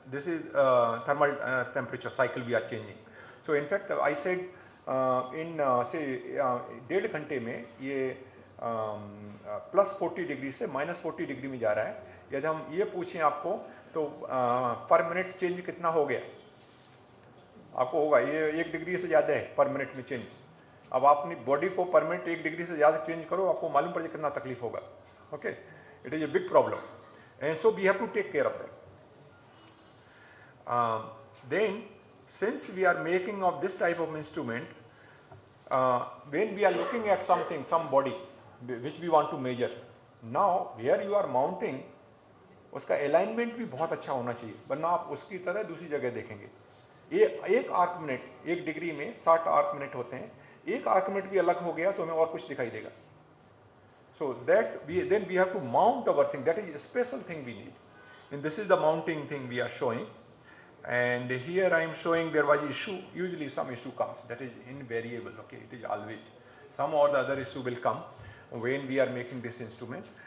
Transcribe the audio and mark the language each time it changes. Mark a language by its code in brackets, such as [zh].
[en] This is thermal temperature cycle we are changing. So in fact I said in say [hi] 1.5 घंटे में ये +40 degree से -40 degree में जा रहा है. यदि हम ये पूछें आपको तो पर मिनट चेंज कितना हो गया, आपको होगा ये 1 डिग्री से ज़्यादा है पर मिनट में चेंज. अब आप अपनी बॉडी को पर मिनट 1 डिग्री से ज़्यादा चेंज करो, आपको मालूम पड़ जाए कितना तकलीफ होगा. Okay, [en] It is a big problem, and so we have to take care of that. Then since we are making of this type of instrument, when we are looking at something, some body which we want to measure, now where you are mounting, [hi] उसका alignment भी बहुत अच्छा होना चाहिए, वरना आप उसकी तरह दूसरी जगह देखेंगे. एक आर्क मिनट, एक डिग्री में 60 आर्क मिनट होते हैं, एक आर्क मिनट भी अलग हो गया तो हमें और कुछ दिखाई देगा. [en] So that then we have to mount our thing. That is a special thing we need. And this is the mounting thing we are showing. And here I am showing there was issue. Usually some issue comes. That is invariable. Okay, it is always some or the other issue will come when we are making this instrument.